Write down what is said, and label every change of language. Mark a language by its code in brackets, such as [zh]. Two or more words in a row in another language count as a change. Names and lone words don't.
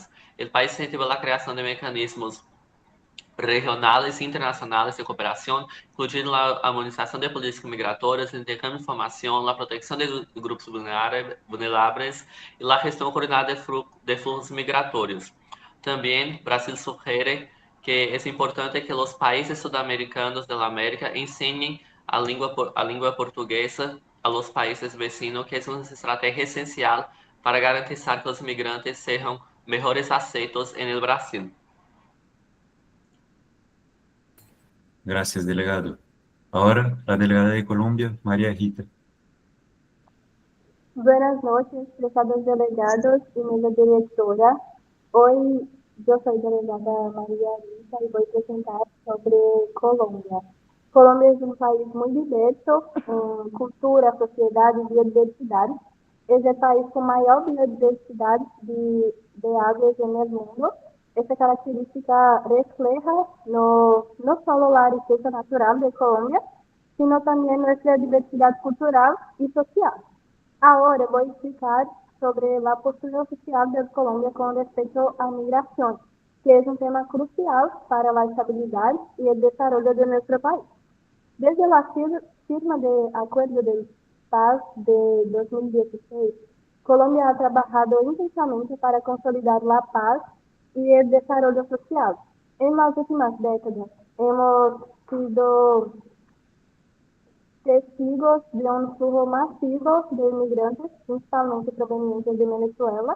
[es] El país incentiva la creación de mecanismos regionales e internacionales de cooperación, incluyendo la armonización de políticas migratorias, el intercambio de información, la protección de grupos vulnerables y la gestión coordinada de flujos migratorios. También Brasil sugiere que es importante que los países sudamericanos de la América enseñen a [pt] língua portuguesa [es] a los países vecinos, que es una estrategia esencial para garantizar que los migrantes sean mejores aceitos en el Brasil. Gracias, delegado. Ahora, la delegada de Colombia, María Rita. Buenas noches, prezados delegados y mesa directora. Hoy yo soy delegada María Rita y voy a presentar sobre Colombia. [pt] Colômbia é um país muito diverso em cultura, sociedade e biodiversidade. É o país com maior biodiversidade de aves no mundo. Essa característica [es] refleja no solo la riqueza natural de [pt] Colômbia, sino também nossa diversidade cultural e social. Agora vou explicar sobre a postura oficial de Colômbia com respeito à migração, que é um tema crucial para a estabilidade e o desenvolvimento de nosso país. [es] Desde la firma del Acuerdo de Paz de 2016, Colombia ha trabajado intensamente para consolidar la paz y el desarrollo social. En las últimas décadas hemos sido testigos de un flujo masivo de inmigrantes, principalmente provenientes de Venezuela.